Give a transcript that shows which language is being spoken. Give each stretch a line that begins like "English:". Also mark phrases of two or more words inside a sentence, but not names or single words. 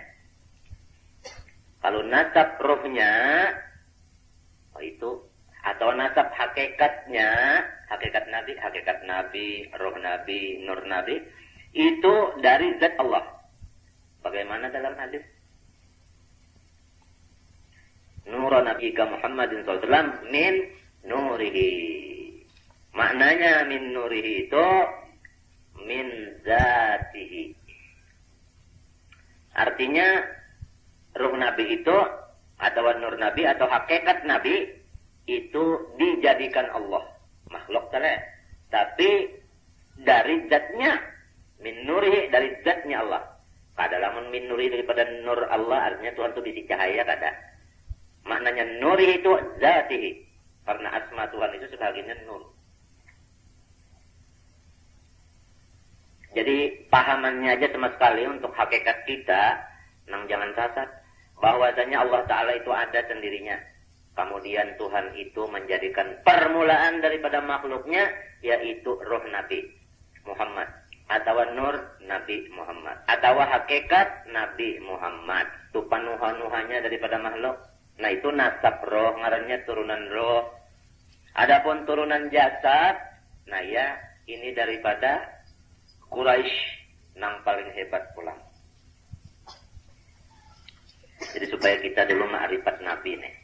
Indonesian: Kalau nasab ruhnya, itu atau nasab hakikatnya, hakikat Nabi, roh Nabi, nur Nabi, itu dari zat Allah. Bagaimana dalam hadis?
Arabic: نور نبي محمد صلى الله عليه وسلم من نوره.
Indonesian: Maknanya
Arabic: من نوره
Indonesian: itu
Arabic: من ذاته.
Indonesian: Artinya ruh Nabi itu atau nur Nabi atau hakikat Nabi itu dijadikan Allah makhluk tadi, tapi dari zatnya
Arabic: من نوره,
Indonesian: dari zatnya Allah.
Banjar: Kada lamun
Arabic: من نوره
Banjar: daripada nur Allah, artinya Tuhan itu bisi cahaya kada.
Indonesian: Maknanya nurihi itu zatihi, karena asma Tuhan itu sebagiannya nur.
Banjar: Jadi pahamannya aja sama sekali untuk hakikat kita, nang jangan sasar.
Indonesian: Bahwasanya Allah Ta'ala itu ada sendirinya. Kemudian Tuhan itu menjadikan permulaan daripada makhluknya, yaitu roh Nabi Muhammad. Atau nur Nabi Muhammad. Atau hakikat Nabi Muhammad.
Banjar: Itu panuhan-nuhannya daripada makhluk. Nah itu nasab roh, ngarannya turunan roh. Adapun turunan jasad, nah ya ini daripada Quraisy, nang paling hebat pulang.
Indonesian: Jadi supaya kita dulu ma'rifat Nabi nih.